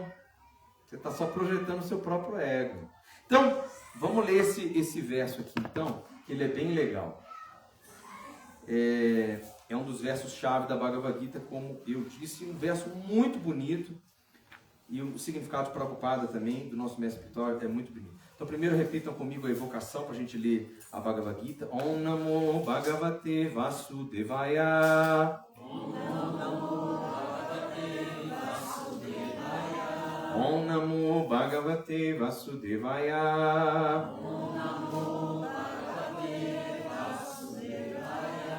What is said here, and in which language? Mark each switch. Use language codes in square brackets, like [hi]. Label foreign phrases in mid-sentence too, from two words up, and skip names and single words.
[pt] Você está só projetando o seu próprio ego. Então, vamos ler esse verso aqui, então, que ele é bem legal. É um dos versos-chave da Bhagavad Gita, como eu disse, um verso muito bonito. E o significado de Prabhupada também, do nosso mestre espiritual, é muito bonito. Então, primeiro repitam comigo a evocação para a gente ler a Bhagavad Gita. [sa] ॐ नमो भगवते वासुदेवाय. ॐ नमो भगवते वासुदेवाय. ॐ नमो भगवते वासुदेवाय. ॐ नमो भगवते वासुदेवाय.